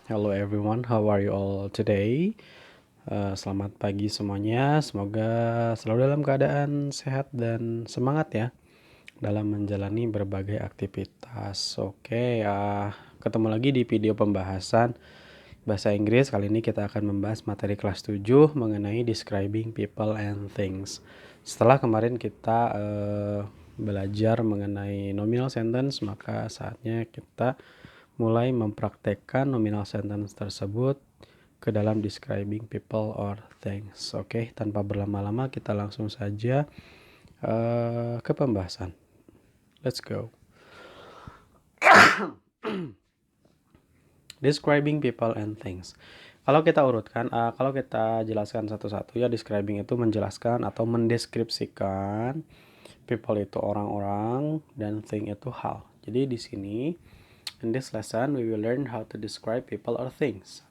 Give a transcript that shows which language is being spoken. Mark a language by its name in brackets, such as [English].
[English] Hello everyone, how are you all today? [Indonesian] Selamat pagi semuanya. Semoga selalu dalam keadaan sehat dan semangat ya dalam menjalani berbagai aktivitas. Oke, ketemu lagi di video pembahasan bahasa Inggris. Kali ini kita akan membahas materi kelas 7 mengenai [English] describing people and things. [Indonesian] Setelah kemarin kita belajar mengenai nominal sentence, maka saatnya kita mulai mempraktekkan nominal sentence tersebut ke dalam [English] describing people or things. [Indonesian] Oke, tanpa berlama-lama kita langsung saja ke pembahasan. [English] Let's go. Describing people and things. [Indonesian] Kalau kita urutkan, kalau kita jelaskan satu-satu ya, describing itu menjelaskan atau mendeskripsikan. People itu orang-orang dan thing itu hal. Jadi di sini [English] in this lesson we will learn how to describe people or things.